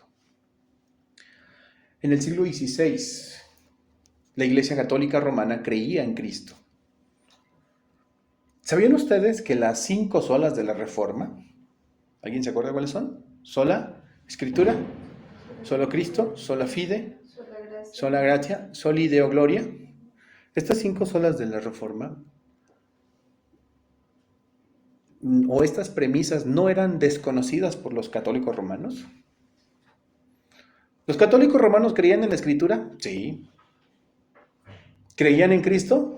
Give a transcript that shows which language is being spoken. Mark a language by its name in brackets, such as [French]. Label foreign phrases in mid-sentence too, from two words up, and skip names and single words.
[Spanish] En el siglo XVI, la Iglesia Católica Romana creía en Cristo. ¿Sabían ustedes que las 5 solas de la Reforma, ¿alguien se acuerda cuáles son? Sola Escritura, solo Cristo, [Latin] sola fide, sola gratia, soli deo gloria. [Spanish] Estas 5 solas de la Reforma, o estas premisas, no eran desconocidas por los católicos romanos. ¿Los católicos romanos creían en la Escritura? Sí. ¿Creían en Cristo?